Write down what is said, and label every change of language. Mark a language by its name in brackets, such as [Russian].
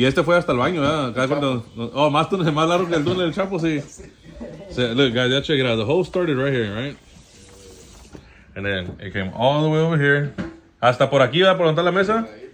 [Spanish] Y este fue hasta el baño, ¿verdad? Más largo que el túnel del Chapo, sí. [English] So, look, guys, check it out. The hole started right here, right? And then it came all the way over here. [Spanish] Hasta por aquí, ¿verdad? Por donde está la mesa.